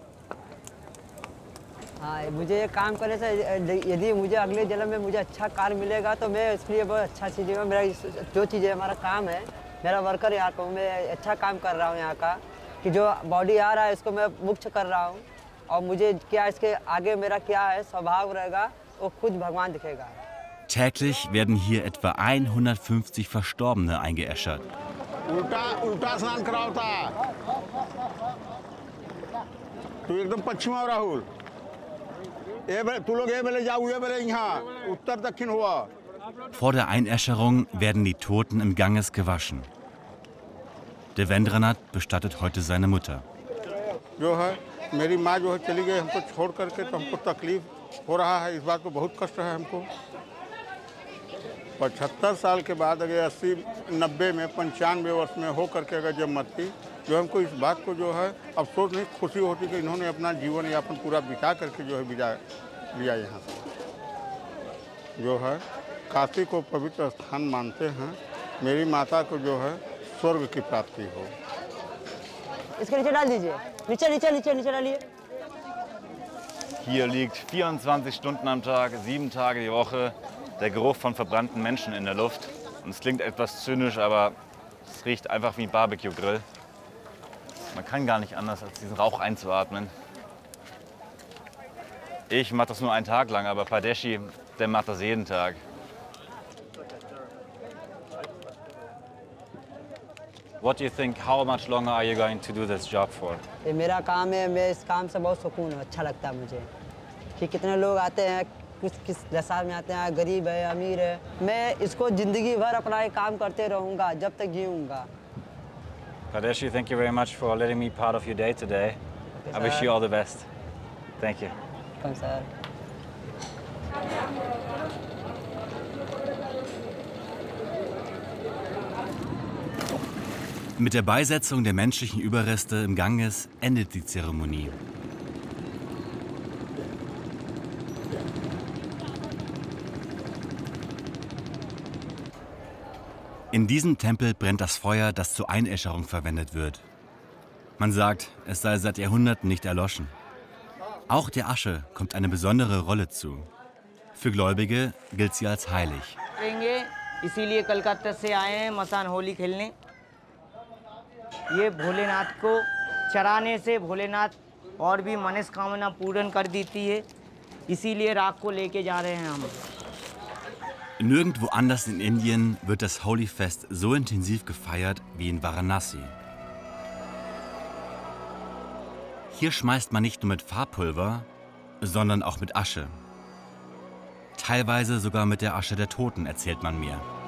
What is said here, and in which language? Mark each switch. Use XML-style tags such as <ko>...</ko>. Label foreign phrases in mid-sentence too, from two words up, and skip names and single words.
<hi>मुझे ये काम करने से यदि मुझे अगले जन्म में मुझे अच्छा कार्य मिलेगा तो मैं इसके लिए बहुत अच्छा चीज़ है। मेरा जो चीज़ें हमारा काम है, मेरा वर्कर यहाँ का मैं अच्छा काम कर रहा हूँ यहाँ का कि जो बॉडी आ रहा है इसको मैं मुक्त कर रहा हूँ और मुझे क्या इसके आगे मेरा क्या है स्वभाव रहेगा वो खुद भगवान दिखेगा।</hi> <de>Täglich werden hier etwa 150 Verstorbene eingeäschert.</de> <hi>उल्टा स्नान करावता तू एकदम पश्चिम राहुल तू लोग ये बेले जाओ ये बेले यहाँ उत्तर दक्षिण हुआ।</hi> <de>Vor der Einäscherung werden die Toten im Ganges gewaschen. Devendranath bestattet heute seine Mutter.</de> <hi>जो है मेरी माँ जो है चली गई हमको छोड़ करके तो हमको तकलीफ हो रहा है। इस बात को बहुत कष्ट है हमको। 75 साल के बाद अगर 80-90 में 95 वर्ष में हो करके अगर जब मरती जो हमको इस बात को जो है अफसोस नहीं खुशी होती कि इन्होंने अपना जीवन यापन पूरा बिता करके जो है विदा लिया यहाँ से। जो है काशी को पवित्र स्थान मानते हैं। मेरी माता को जो है स्वर्ग की प्राप्ति हो। इसके नीचे डाल दीजिए, नीचे नीचे नीचे नीचे डालिए।</hi> <de>Hier liegt 24 Stunden am Tag, 7 Tage die Woche der Geruch von verbrannten Menschen in der Luft. Und es klingt etwas zynisch, aber es riecht einfach wie ein Barbecue-Grill. Man kann gar nicht anders, als diesen Rauch einzuatmen. Ich mache das nur einen Tag lang, aber Padeshi, der macht das jeden Tag.</de> <en>What do you think? How much longer are you going to do this job for?</en> <hi>ये मेरा काम है, मैं इस काम से बहुत सुकून अच्छा लगता है मुझे कि कितने लोग आते हैं, कुछ किस दशा में आते हैं, गरीब है अमीर है। मैं इसको जिंदगी भर अपना ये काम करते रहूँगा जब तक जीऊँगा।</hi> <en>Padeshi, thank you very much for letting me part of your day today. I wish you all the best. Thank you. Welcome, sir.</en> <de>Mit der Beisetzung der menschlichen Überreste im Ganges endet die Zeremonie. In diesem Tempel brennt das Feuer, das zur Einäscherung verwendet wird. Man sagt, es sei seit Jahrhunderten nicht erloschen. Auch der Asche kommt eine besondere Rolle zu. Für Gläubige gilt sie als heilig.</de> <hi>इसीलिए कलकत्ता से आए हैं मसान होली खेलने। ये भोलेनाथ को चराने से भोलेनाथ और भी मनस्कामना पूर्ण कर देती है, इसीलिए राख को लेके जा रहे हैं हम।</hi> <de>Nirgendwo anders in Indien wird das Holi-Fest so intensiv gefeiert wie in Varanasi. Hier schmeißt man nicht nur mit Farbpulver, sondern auch mit Asche. Teilweise sogar mit der Asche der Toten, erzählt man mir.</de>